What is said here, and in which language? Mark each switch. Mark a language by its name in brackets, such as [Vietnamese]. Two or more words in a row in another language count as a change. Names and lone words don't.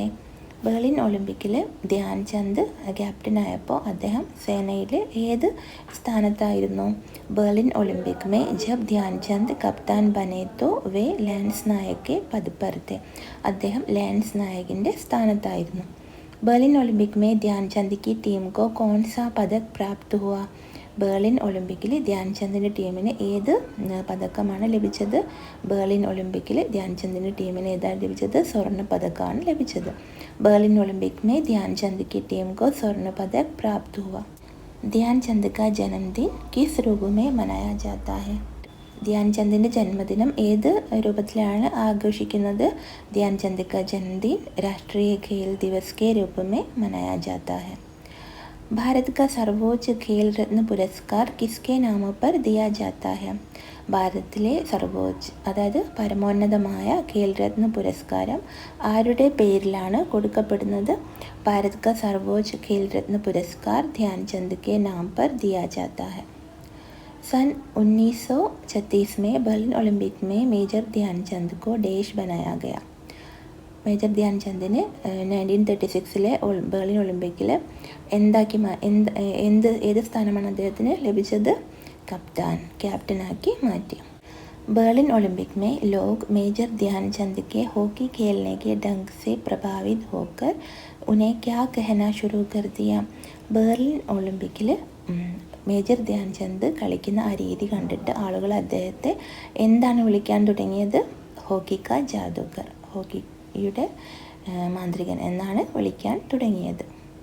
[Malayalam] ബെർലിൻ ഒളിമ്പിക്കിൽ ധ്യാൻചന്ദ് ക്യാപ്റ്റനായപ്പോൾ അദ്ദേഹം സേനയിൽ ഏത് സ്ഥാനത്തായിരുന്നു? [Hindi] बर्लिन ओलंपिक में जब ध्यानचंद कप्तान बने तो वे लांस नायक पद पर थे. [Malayalam] അദ്ദേഹം ലാൻസ് നായകിൻ്റെ സ്ഥാനത്തായിരുന്നു. [Hindi] बर्लिन ओलंपिक में ധ്യാൻചന്ദ് की टीम को कौन सा पदक प्राप्त हुआ? [Malayalam] ബെർലിൻ ഒളിമ്പിക്കിൽ ധ്യാൻചന്ദിൻ്റെ ടീമിന് ഏത് പതക്കമാണ് ലഭിച്ചത്? ബെർലിൻ ഒളിമ്പിക്കിൽ ധ്യാൻചന്ദിൻ്റെ ടീമിന് ഏതാണ് ലഭിച്ചത്? സ്വർണ്ണ പതക്കമാണ് ലഭിച്ചത്. [Hindi] ബെർലിൻ ഒളിമ്പിക് में ധ്യാൻചന്ദ് की टीम को स्वर्ण पदक प्राप्त हुआ. ധ്യാൻചന്ദ് का जन्मदिन किस रूप में मनाया जाता है? [Malayalam] ധ്യാൻചന്ദിൻ്റെ ജന്മദിനം ഏത് രൂപത്തിലാണ് ആഘോഷിക്കുന്നത്? [Hindi] ധ്യാൻചന്ദ് का जन्मदिन राष्ट्रीय खेल दिवस के रूप में मनाया जाता है. भारत का सर्वोच्च खेल रत्न पुरस्कार किसके नाम पर दिया जाता है? [Malayalam] ഭാരതത്തിലെ സർവോच्च, അതായത് പരമോന്നതമായ ഖേൽ രത്ന പുരസ്കാരം ആരുടെ പേരിലാണ് കൊടുക്കപ്പെടുന്നത്? [Hindi] ഭാരത് का सर्वोच्च खेल रत्न पुरस्कार ध्यानचंद के नाम पर दिया जाता है. सन 1936 में बर्लिन ओलंपिक में मेजर ध्यानचंद को डैश बनाया गया. [Malayalam] മേജർ ധ്യാൻചന്ദിനെ 1936 ബെർലിൻ ഒളിമ്പിക്കിൽ ഏത് സ്ഥാനമാണ് അദ്ദേഹത്തിന് ലഭിച്ചത്? ക്യാപ്റ്റനാക്കി മാറ്റി. [Hindi] बर्लिन ओलंपिक में लोग मेजर ध्यानचंद के हॉकी खेलने के ढंग से प्रभावित होकर उन्हें क्या कहना शुरू कर दिया? [Malayalam] ബെർലിൻ ഒളിമ്പിക്കിൽ മേജർ ധ്യാൻചന്ദ് കളിക്കുന്ന ആ രീതി കണ്ടിട്ട് ആളുകൾ അദ്ദേഹത്തെ എന്താണ് വിളിക്കാൻ തുടങ്ങിയത്? [Hindi] हॉकी का जादूगर, [Malayalam] ഹോക്കിയുടെ മാന്ത്രികൻ എന്നാണ് വിളിക്കാൻ തുടങ്ങിയത്.